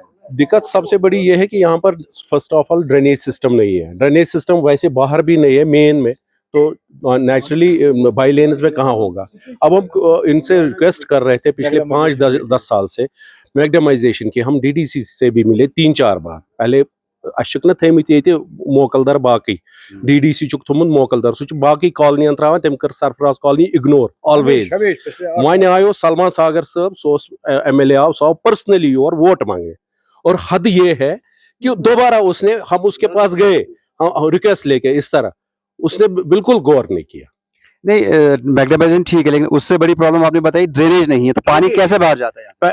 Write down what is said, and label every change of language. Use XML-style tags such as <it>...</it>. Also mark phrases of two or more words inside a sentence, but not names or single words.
<hi>दिक्कत सबसे बड़ी ये है कि यहाँ पर</hi> <en>first of all drainage system</en> <hi>नहीं है।</hi> <en>drainage system</en> <hi>वैसे बाहर भी नहीं है मेन में, तो नेचुरली</hi> <en>by lanes</en> <hi>में कहाँ होगा। अब हम इनसे रिक्वेस्ट कर रहे थे पिछले 5-10 साल से मैग्डमाइजेशन की। हम डीडीसी से भी मिले 3-4 बार।</hi> <ks>पहले अशक न थमित ये मोकलदर बाकी डीडीसी चुक थोमुत मोकलदर सह बाकी कॉलोनियन त्रावान, तम कर सरफराज कॉलोनी</ks> <en>ignore always.</en> <ks>वन आयो सलमान सागर साहब, सो एमएलए आव,</ks> <hi>सो पर्सनली और वोट मांगे, और हद ये है कि दोबारा उसने, हम उसके पास गए, रिक्वेस्ट लेके इस तरह, उसने बिल्कुल गौर नहीं किया। नहीं, मैग्नेटाइजेशन ठीक है, लेकिन उससे बड़ी प्रॉब्लम आपने बताई ड्रेनेज नहीं है, तो पानी कैसे बाहर जाता है यहाँ?</hi>